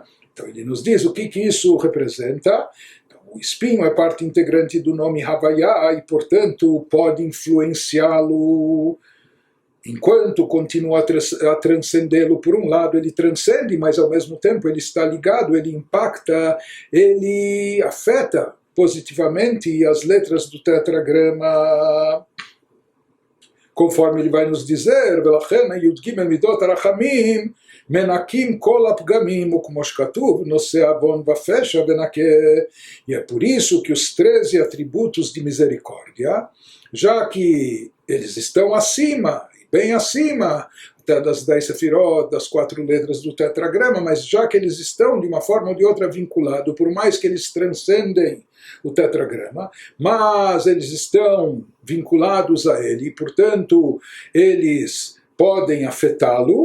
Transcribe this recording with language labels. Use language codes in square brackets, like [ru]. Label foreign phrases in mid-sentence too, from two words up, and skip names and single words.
[pt] Então ele nos diz o que isso representa. O espinho é parte integrante do nome Havaiá e, portanto, pode influenciá-lo enquanto continua a transcendê-lo. Por um lado, ele transcende, mas ao mesmo tempo ele está ligado, ele impacta, ele afeta positivamente as letras do tetragrama. Conforme ele vai nos dizer, [he] מנקים כל הפגמים, como שכתוב, נושא עוון ופשע ונקה. [pt] E é por isso que os 13 atributos de misericórdia, já que eles estão acima, bem acima, até das 10 sefirot, das 4 letras do tetragrama, mas já que eles estão de uma forma ou de outra vinculados, por mais que eles transcendem o tetragrama, mas eles estão vinculados a ele, e, portanto, eles podem afetá-lo.